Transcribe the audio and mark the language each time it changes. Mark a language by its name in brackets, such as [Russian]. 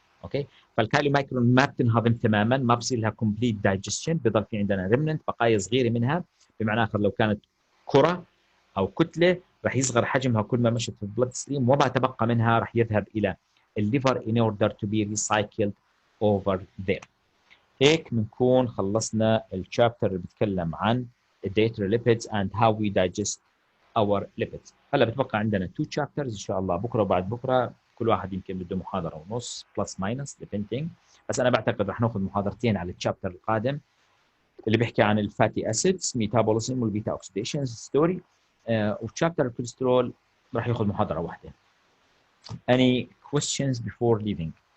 [Arabic] اوكي. فالكايلومايكرون ما بتنهضم تماما، ما بصير لها [English] complete digestion، [Arabic] بضل في عندنا remnant بقايا صغيره منها، بمعنى اخر لو كانت كره او كتله رح يصغر حجمها كل ما مشت في البلد ستريم، وما تبقى منها رح يذهب الى الليفر [English] in order to be recycled over there. [Arabic] هيك بنكون خلصنا الشابتر اللي بيتكلم عن الديتري [English] lipids and how we digest our lipids. [Arabic] هلا بتبقى عندنا 2 chapters ان شاء الله، بكره وبعد بكره كل واحد يمكن بده محاضره ونص بلس ماينس depending، بس انا بعتقد رح ناخذ محاضرتين على الشابتر القادم اللي بيحكي عن الفاتي اسيدز ميتابوليزم والبيتا اوكسيديشن ستوري، والشابتر الكوليسترول رح ياخذ محاضره واحده. [English] Any questions before leaving?